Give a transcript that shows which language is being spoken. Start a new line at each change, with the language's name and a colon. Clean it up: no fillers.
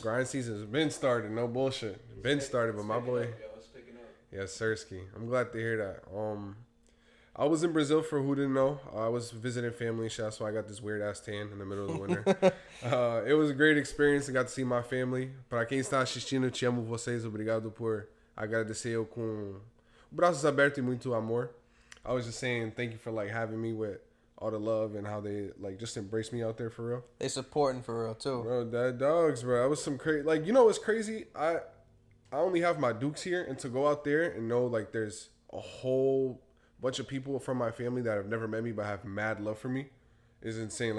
English: Grind season's been started, no bullshit. Been started, but my boy. It's picking up. Yes, Sirski. I'm glad to hear that. I was in Brazil for who didn't know. I was visiting family and shit, so I got this weird ass tan in the middle of the winter. It was a great experience. I got to see my family.
Portuguese: Para quem está assistindo, te amo vocês. Obrigado por agradecer com braços abertos e muito amor.
English: I was just saying thank you for having me with all the love and how they just embrace me out there for real. They supporting for real too. Bro, that dogs, bro. That was some crazy. You know what's crazy? I only have my Dukes here, and to go out there and know there's a whole bunch of people from my family that have never met me but have mad love for me is insane.